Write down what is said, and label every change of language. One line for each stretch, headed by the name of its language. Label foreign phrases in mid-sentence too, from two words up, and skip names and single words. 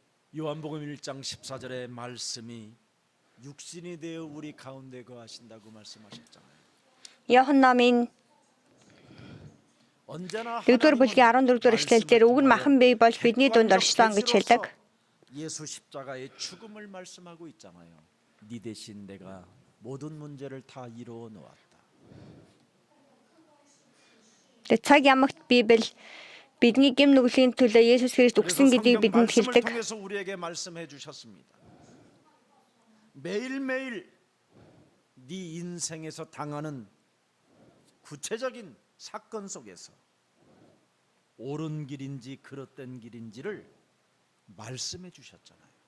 Korean: 요한복음 1장 14절의 말씀이 육신이 되어 우리 가운데 거하신다고 말씀하셨잖아요.
Mongolian: Иоанн
Korean: 언제나
Mongolian: 4-р бүлгийн 14-р эшлэлдэр үг нь махан бий болж бидний дунд оршсон гэж хэлдэг.
Korean: 예수 십자가의 죽음을 말씀하고 있잖아요. 네 대신 내가 모든 문제를 다 이루어 놓았다.
Mongolian: Тэгээд цаг ямагт Библи бидний гэм нүглийн төлөө Есүс Христ өгсөн гэдгийг бидэнд хэлдэг.
Korean: 통해서 우리에게 말씀해 주셨습니다. 매일매일 네 인생에서 당하는 구체적인 사건 속에서 옳은 길인지 그릇된 길인지를 말씀해 주셨잖아요.